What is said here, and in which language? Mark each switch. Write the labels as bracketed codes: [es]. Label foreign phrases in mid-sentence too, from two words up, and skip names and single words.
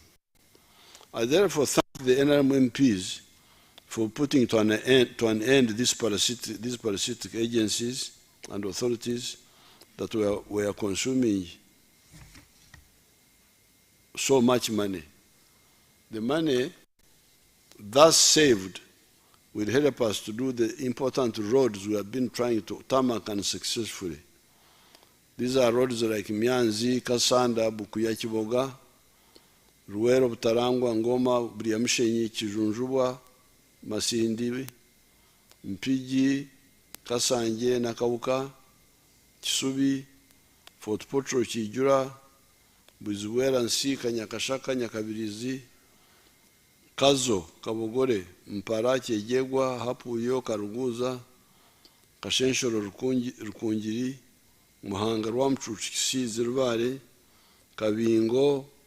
[en] I therefore thank the NRM MPs for putting to an end these parasitic agencies and authorities that were consuming so much money. The money thus saved will help us to do the important roads we have been trying to tarmac unsuccessfully. These are roads like Myanzi, Kasanda, Bukuya, Kiboga, Ruwero, Butarangwa, Ngoma, Briamushenyi, Kijunjubwa, Masindi, Mpigi, Kasanje, Nakauka, Kisubi, Fort Potro, Kijura, Buzuwera, Nsika, Nyakashaka, Nyakabirizi, Kazo, Kabogore, Mpara, Kyejegwa, Hapuyo, Karuguza, Kashenshoro, Rukungiri, Muhanga, Rwamchuchi, Kisizi, Rubare, Kabingo,